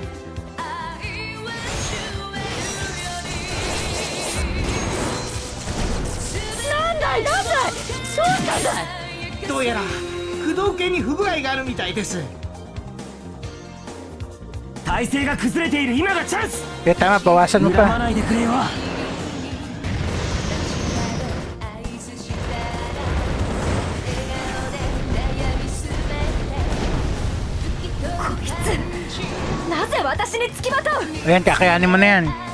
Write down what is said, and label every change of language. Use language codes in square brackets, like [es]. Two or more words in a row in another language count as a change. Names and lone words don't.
[ja] なんだいなんだい、どうしたんだい。どうやら駆動系に不具合があるみたいです。体勢が崩れている今がチャンス。 [tl] Kaya tama, bawasan mo [ja] 恨ま [tl] pa. [ja] ないでくれよ。こいつなぜ私につきまとう。 [tl] Ayan, kakayanin mo na yan.